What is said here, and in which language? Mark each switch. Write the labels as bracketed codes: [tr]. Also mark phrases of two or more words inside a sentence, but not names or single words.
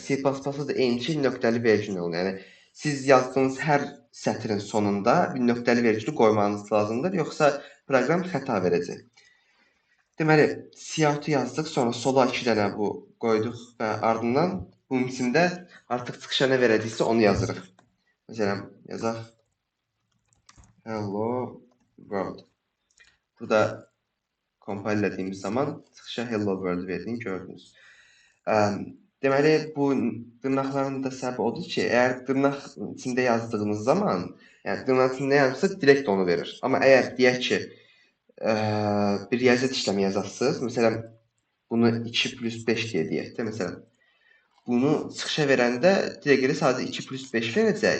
[az] C++-da da eyni şey nöqtəli vergül olur. Yəni siz yazdığınız hər sətrin sonunda bir nöqtəli vergülü qoymanız lazımdır, yoxsa proqram xəta verəcək. Deməli, cout-u yazdıq, sonra sola 2 dənə bu qoyduq və ardından bunun içində artıq çıxışa nə verəcəksə onu yazırıq. Məsələn, yazaq [en] hello world. [az] Burada compile etdiyimiz zaman çıxışa [en] hello world [az] verdiyini gördünüz. Deməli, bu dırnaqların da səbəbi odur ki, əgər dırnaq içində yazdığınız zaman, yəni dırnaq içində yazırsa direkt onu verir. Amma əgər deyək ki, bir riyaziyyat işləmi yazasınız, məsələn, bunu 2 plus 5 deyək də, məsələn, bunu çıxışa verəndə direkt sadəcə 2 plus 5 verəcək.